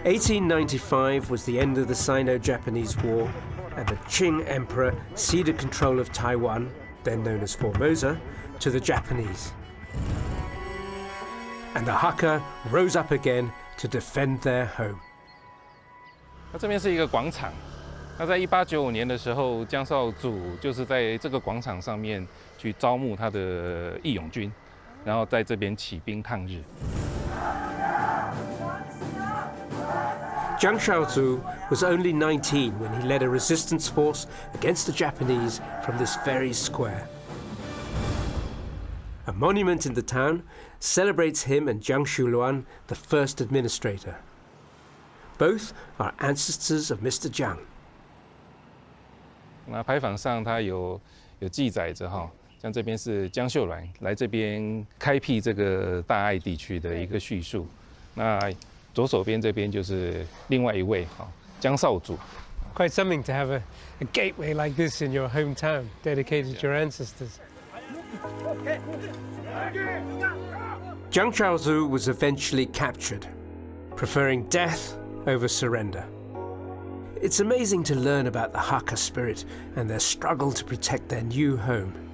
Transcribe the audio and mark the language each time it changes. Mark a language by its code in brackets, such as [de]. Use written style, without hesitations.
[en] 1895 was the end of the Sino-Japanese War, and the Qing Emperor ceded control of Taiwan, then known as Formosa, to the Japanese. And the Hakka rose up again to defend their home. 那这边是一个广场，那在1895年的时候，江少祖就是在这个广场上面去招募他的义勇军，然后在这边起兵抗日。 Jiang Shaozu was only 19 when he led a resistance force against the Japanese from this very square. A monument in the town celebrates him and Jiang Shuluan, the first administrator. Both are ancestors of Mr. Jiang. [zh] 那牌坊上它有记载着哈，像这边是江秀鸾来这边开辟这个大爱地区的一个叙述。那左手边这边就是另外一位哈，江少祖。 [en] Quite something to have a gateway like this in your hometown, dedicated to your ancestors. Jiang Shaozu was eventually captured. Preferring death over surrender. It's amazing to learn about the Hakka spirit and their struggle to protect their new home.